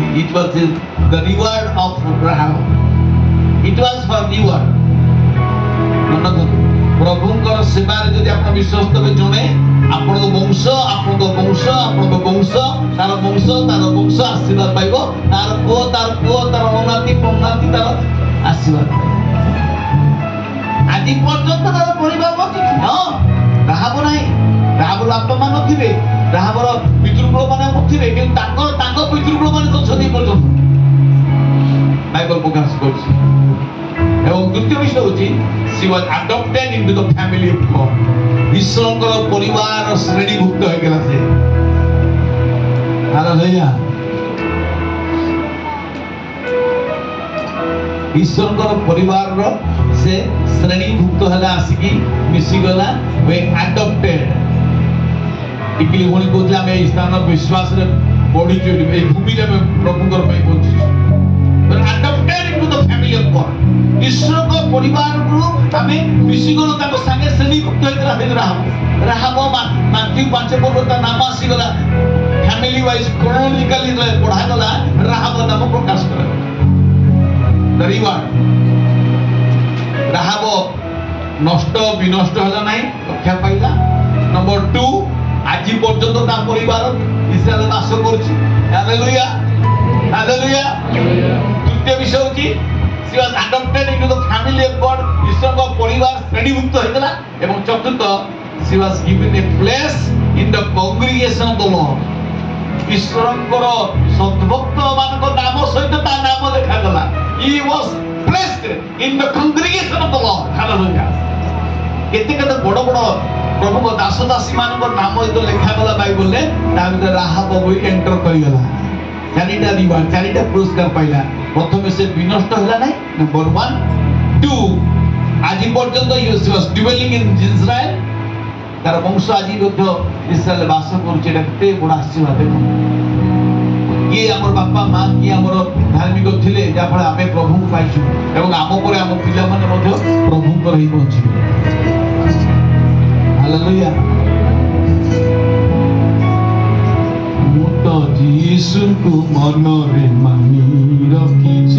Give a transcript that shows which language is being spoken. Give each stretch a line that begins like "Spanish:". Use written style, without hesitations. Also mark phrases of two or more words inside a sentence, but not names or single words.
English: It was the reward of Rahab. It was for reward.
Odia: प्रभुଙ୍କର ସେବାରେ ଯଦି ଆପଣ ବିଶ୍ୱସ୍ତ ହେବେ, ଜଣେ ଆପଣଙ୍କ ବଂଶ ଆପଣଙ୍କ ବଂଶ ଆପଣଙ୍କ ବଂଶ ତାର ବଂଶ ତାର ବଂଶ ଆଶୀର୍ବାଦ ପାଇବ। ତାର ପୁଅ ତାର ପୁଅ ତାର ଅନାତି ପ୍ରନାତି ତାର ଆଶୀର୍ବାଦ ପାଇବ। ଆଜି ପର୍ଯ୍ୟନ୍ତ ତାର ପରିବାର ବଞ୍ଚିଛି। ହଁ, ରାହାବ ନାହିଁ, ରାହାବର ବାପା ମା ନଥିବେ, ରାହାବର ପିତୃପୁରୁଷ ମାନେ ନଥିବେ, କିନ୍ତୁ ତାଙ୍କ ପିତୃପୁରୁଷ ମାନେ ଅଛନ୍ତି ପର୍ଯ୍ୟନ୍ତ ବାଇବଲ ପ୍ରକାଶ କରୁଛି। ଏବଂ ଦ୍ୱିତୀୟ ବିଷୟ ହେଉଛି
English: she was adopted into the family of God.
Odia: ଈଶ୍ୱରଙ୍କର ପରିବାର ଶ୍ରେଣୀଭୁକ୍ତ ହୋଇଗଲା ସେ। ହାଲେଲୁୟା। ଈଶ୍ୱରଙ୍କର ପରିବାରର ସେ ଶ୍ରେଣୀଭୁକ୍ତ ହେଲା, ଆସିକି ମିଶିଗଲା।
English: we adopted।
Odia: ଟିକିଲି ଭଉଣୀ କହୁଥିଲେ ଆମେ ଏଇ ସ୍ଥାନ ବିଶ୍ୱାସରେ ବଢିଛୁ, ଏଇ ଭୂମିରେ ଆମେ ପ୍ରଭୁଙ୍କର ପାଇଁ ବଞ୍ଚିଛୁ।
English: adopted into the family of God.
Odia: ଈଶ୍ୱରଙ୍କ ପରିବାରରୁ ଆମେ ମିଶିଗଲୁ, ତାଙ୍କ ସାଙ୍ଗେ ଶ୍ରେଣୀଭୁକ୍ତ ହେଇଥିଲା। ରାହାବ ମାଥ୍ୟୁ 5 ପର୍ବ ତା ନାମ ଆସିଗଲା।
English: family wise chronologically
Odia: ପଢାଗଲା, ରାହାବ ନାମ ପ୍ରକାଶ କରାଗଲା। ରାହାବ ନଷ୍ଟ ବିନଷ୍ଟ ହେଲା ନାହିଁ, ରକ୍ଷା ପାଇଲା। ନମ୍ବର 2, ଆଜି ପର୍ଯ୍ୟନ୍ତ ତା ପରିବାର ଇସ୍ରାଏଲ ବାସ କରୁଛି। ହାଲେଲୁୟା ହାଲେଲୁୟା। ତୃତୀୟ ବିଷୟ ହେଉଛି
English: she was adopted into the family of God.
Odia: ଈଶ୍ୱରଙ୍କ ପରିବାର ଶ୍ରେଣୀଭୁକ୍ତ ହେଇଥିଲା। ଏବଂ ଚତୁର୍ଥ,
English: she was given a place in the congregation congregation of the Lord.
Odia: ଈଶ୍ୱରଙ୍କର ସଦ୍ଭକ୍ତ ମାନଙ୍କ ନାମ ସହିତ ତା ନାମ ଲେଖାଗଲା.
English: He was placed in the congregation of the Lord. Hallelujah.
Odia: କେତେ କେତେ ବଡ଼ ବଡ଼ ପ୍ରଭୁଙ୍କ ଦାସ ଦାସୀ ମାନଙ୍କ ନାମ ଯେତେବେଳେ ଲେଖାଗଲା ବାଇବଲରେ ତା ଭିତରେ ରାହାବ ବହି ଏଣ୍ଟର କରିଗଲା. ଚାରିଟା ରିୱାର୍ଡ, ଚାରିଟା ପୁରସ୍କାର ପାଇଲା. ପ୍ରଥମେ ସେ ବିନଷ୍ଟ ହେଲା ନାହିଁ.
English: ନମ୍ବର 1 2
Odia: ଆଜି ପର୍ଯ୍ୟନ୍ତ
English: he was dwelling in Israel.
Odia: ତାର ବଂଶ ଆଜି ମଧ୍ୟ ଇସ୍ରାଏଲ ବାସ କରୁଛି. ଏଟା କେତେ ବଡ଼ ଆଶୀର୍ବାଦ ଦେଖ. କିଏ ଆମର ବାପା ମା କିଏ ଆମର ଧାର୍ମିକ ଥିଲେ ଯାହାଫଳରେ ଆମେ ପ୍ରଭୁଙ୍କୁ ପାଇଛୁ ଏବଂ ଆମ ପରେ ଆମ ପିଲାମାନେ ମଧ୍ୟ ପ୍ରଭୁଙ୍କର ହିଁ ପହଞ୍ଚିବେ. ହାଲେଲୁୟା. ମୁଁ ତ ଯୀଶୁଙ୍କୁ ମନରେ ମାନି ରଖିଛି.